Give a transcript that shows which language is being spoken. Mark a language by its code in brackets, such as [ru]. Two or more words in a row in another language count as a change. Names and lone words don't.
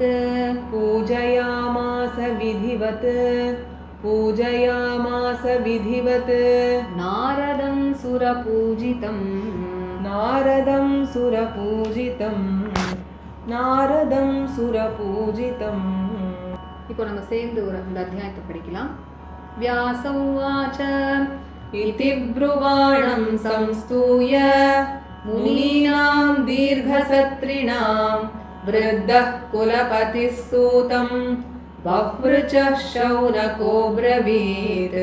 [sa] पूजयामास विधिवत् पूजयामास विधिवत् नारदं सुरपूजितम् नारदं सुरपूजितं नारदं सुरपूजितम् [ta] இப்போ நம்ம சேர்ந்து இந்த அத்தியாயத்தை படிக்கலாம். [sa] व्यास उवाच इति ब्रुवाणं संस्तूय मुनीनां दीर्घसत्रिणां वृद्धः कुलपतिः सूतं बह्वृचः शौनको ब्रवीत्